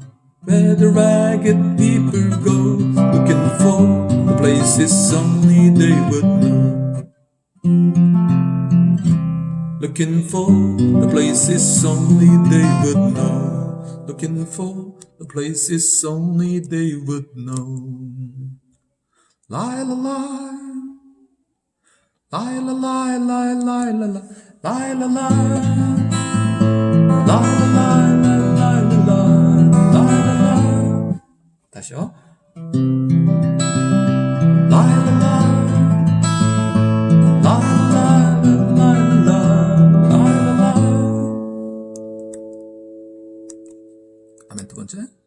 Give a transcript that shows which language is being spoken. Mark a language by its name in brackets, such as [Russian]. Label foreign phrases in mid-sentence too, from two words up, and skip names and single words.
[English] Where the ragged people go, looking for the places only they would know. Looking for the places only they would know. Looking for the places only they would know. La la la. La la la la la la la la la la la la la la. 다시요. La la la la la la la la. [Korean] 아멘. 두 번째.